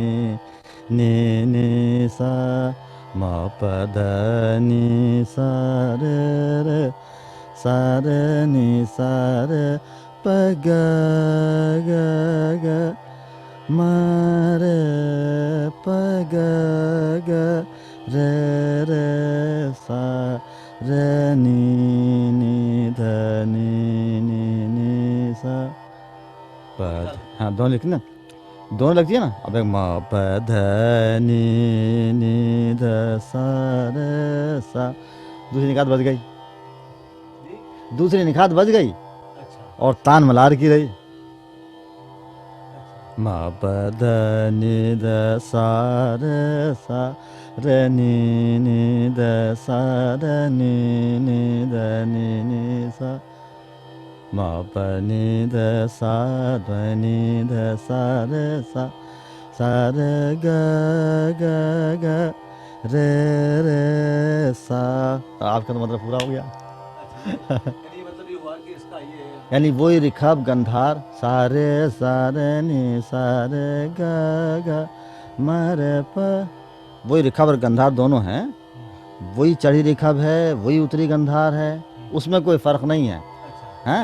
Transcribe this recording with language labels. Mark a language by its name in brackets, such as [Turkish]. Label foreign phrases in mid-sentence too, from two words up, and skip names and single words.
[Hindi] नि नि सा मा प ध नि सा रे रे सा रे नि सा रे प ग ग ग मा रे प ग ग रे रे सा रे नि नि ध नि नि नि सा प। हाँ दोनों लिखती ना, दोनों लगती है ना। अब एक मा प ध नि नि ध सा रे सा। दूसरी निकात बच गई, दूसरी निकात बच गई और तान मलार की रही। मा प ध नि ध सा रे सा रे नि नि ध सा रे नि नि ध नि नि सा मा प नि ध सा ध नि ध सा रे सा सा रे ग ग ग रे रे सा। आपका तो मतलब पूरा हो गया। यानी वही रिखब गंधार सारे सारे नि सारे ग ग मरे प। वही रिखब और गंधार दोनों हैं, वही चढ़ी रिखब है, वही उतरी गंधार है, उसमें कोई फर्क नहीं है, हैं?